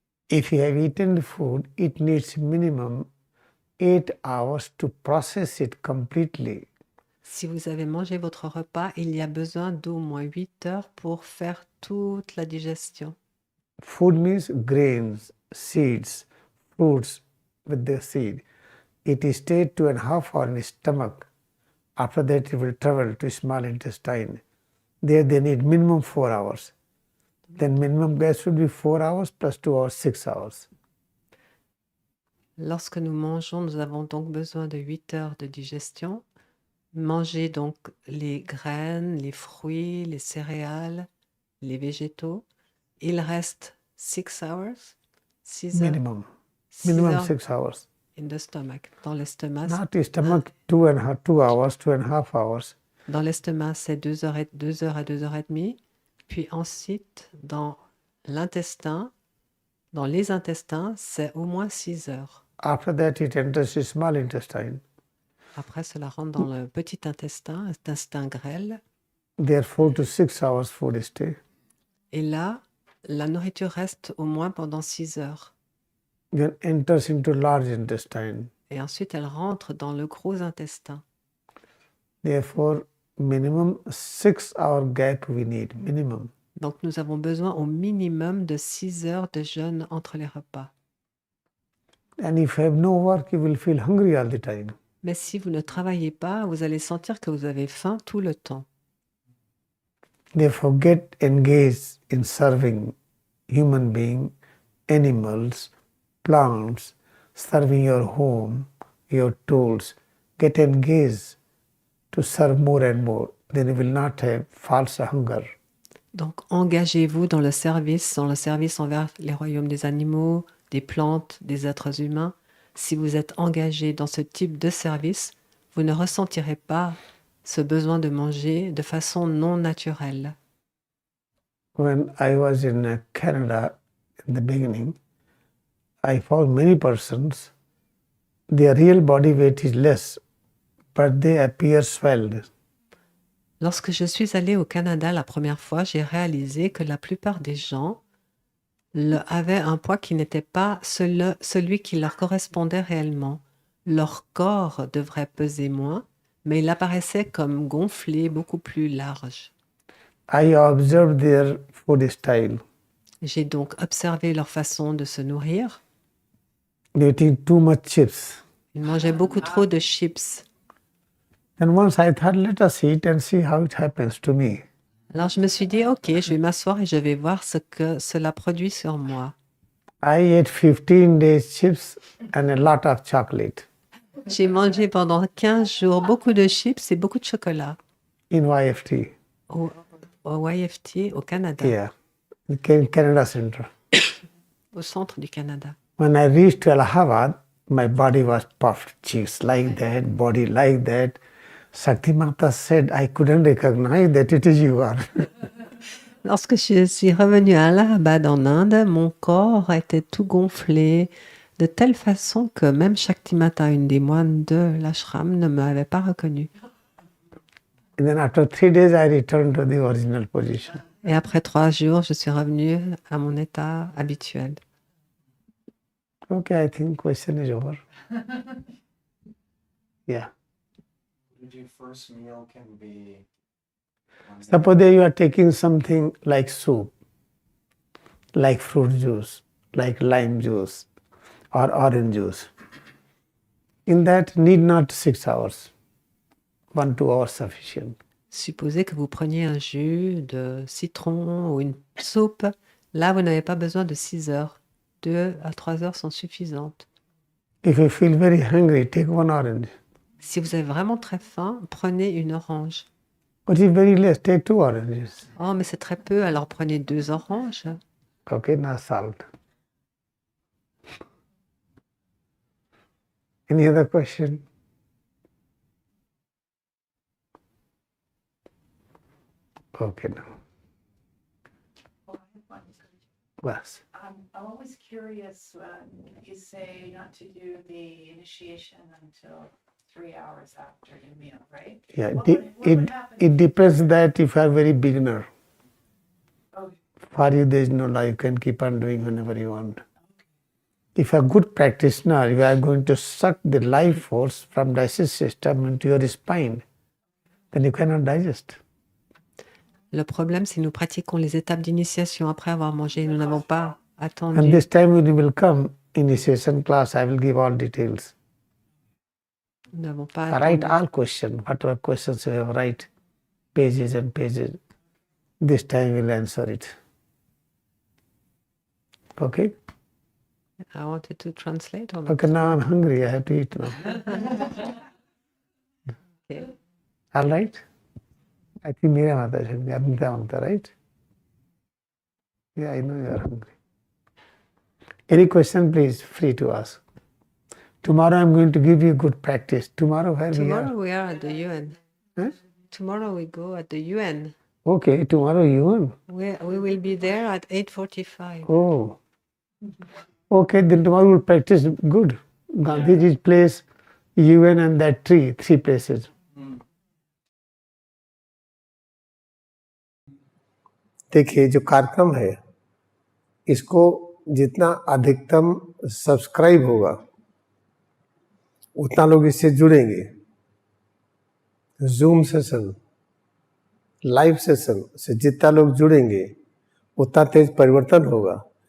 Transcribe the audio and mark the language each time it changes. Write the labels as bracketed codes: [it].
[en] If you have eaten the food, it needs minimum 8 hours to process it completely. [fr] Si vous avez mangé votre repas, il y a besoin d'au moins 8 heures pour faire toute la digestion. [en] Food means grains, seeds, fruits with the seed. It is stayed 2.5 hours in the stomach. After that, it will travel to small intestine. There they need minimum 4 hours. Then minimum gas should be 4 hours plus 2 hours, 6 hours. [fr] Lorsque nous mangeons, nous avons donc besoin de 8 heures de digestion. Manger donc les graines, les fruits, les céréales, les végétaux. Il reste [en] 6 hours, [fr] 6 heures, [en] Minimum. 6 Minimum [fr] heures [en] 6 hours. in the stomach. [fr] Dans l'estomac, [en] Not the stomach, 2 hours, 2.5 hours. [fr] dans l'estomac, c'est 2 heures, 2 heures à 2 heures et demie. Puis ensuite, dans l'intestin, dans les intestins, c'est au moins 6 heures. [en] After that, it enters the small intestine. [fr] Après, cela rentre dans le petit intestin, intestin grêle. [en] There 4 to 6 hours food stay. [fr] Et là, la nourriture reste au moins pendant 6 heures. [en] Then enters into large intestine. [fr] Et ensuite, elle rentre dans le gros intestin. [en] Therefore, minimum 6 hour gap we need, minimum. [fr] Donc, nous avons besoin au minimum de 6 heures de jeûne entre les repas. [en] And if you have no work, you will feel hungry all the time. [fr] Mais si vous ne travaillez pas, vous allez sentir que vous avez faim tout le temps. [en] Therefore, get engaged in serving human beings, animals, plants, serving your home, your tools. Get engaged to serve more and more. then you will not have false hunger. [fr] Donc, engagez-vous dans le service envers les royaumes des animaux, des plantes, des êtres humains. Si vous êtes engagé dans ce type de service, vous ne ressentirez pas ce besoin de manger de façon non naturelle. [en] When I was in Canada in the beginning, I found many persons, their real body weight is less, but they appear swelled. [fr] Lorsque je suis allée au Canada la première fois, j'ai réalisé que la plupart des gens avaient un poids qui n'était pas celui qui leur correspondait réellement. Leur corps devrait peser moins, mais il apparaissait comme gonflé, beaucoup plus large. [en] I observed their food style. [fr] J'ai donc observé leur façon de se nourrir. [en] They eating too much chips. [fr] Ils mangeaient beaucoup trop de chips. [en] And once I thought, let us eat and see how it happens to me. [fr] Alors je me suis dit, ok, je vais m'asseoir et je vais voir ce que cela produit sur moi. [en] I ate 15 days chips and a lot of chocolate [fr] J'ai mangé pendant 15 jours beaucoup de chips et beaucoup de chocolat [en] in YFT. [fr] au YFT au Canada, [en] Yeah, in Canada Center. [fr] au centre du Canada. [en] When I reached Allahabad, my body was puffed, cheeks like that, body like that. Shakti Mata said, I couldn't recognize that it is you are. [fr] Lorsque je suis revenue à Allahabad en Inde, mon corps était tout gonflé de telle façon que même Shaktimata, une des moines de l'ashram, ne m'avait pas reconnue. [en] And then after 3 days, I returned to the original position. [fr] Et après 3 jours, je suis revenue à mon état habituel. [en] Okay, I think question is over. Yeah. Your first meal can be. Suppose that you are taking something like soup, like fruit juice, like lime juice, or orange juice. In that, need not 6 hours. 1-2 hours sufficient. [fr] Supposez que vous preniez un jus de citron ou une soupe. Là, vous n'avez pas besoin de 6 heures. 2 à 3 heures sont suffisantes. [en] If you feel very hungry, take 1 orange. [fr] Si vous avez vraiment très faim, prenez une orange. [en] But if very less, take 2 oranges. [fr] Oh, mais c'est très peu, alors prenez 2 oranges. [en] Okay, now salt. Any other question? Okay, now. Yes. I'm always curious when you say not to do the initiation until 3 hours after your meal, right? Yeah, What would happen it depends that if you are very beginner. Oh, For you, there is no law. You can keep on doing whenever you want. If you are a good practitioner, you are going to suck the life force from digestive system into your spine. Then you cannot digest. [fr] Le problème, c'est que nous pratiquons les étapes d'initiation après avoir mangé. Nous n'avons pas [en] And [fr] attendu. [en] this time when you will come, initiation class, I will give all details. [fr] Nous n'avons pas [en] Write [fr] attendu. [en] all questions, whatever questions you have, write pages and pages. This time we'll answer it. Okay? I wanted to translate all of Okay, now I'm hungry. I have to eat now. Okay. All right? I think Meera Mata should be Amita Mata, right? Yeah, I know you are hungry. Any question, please, free to ask. Tomorrow I'm going to give you good practice. Tomorrow where Tomorrow we are at the UN. Huh? Tomorrow we go at the UN. Okay, tomorrow you want. We will be there at 8:45. Oh. Okay, then tomorrow we'll practice good. Gandhiji's place, UN and that tree, 3 places. [hi] देखिए जो कार्यक्रम है इसको जितना अधिकतम subscribe होगा उतना लोग इससे जुड़ेंगे. जूम सेशन, लाइव सेशन से जितना लोग जुड़ेंगे उतना तेज परिवर्तन होगा.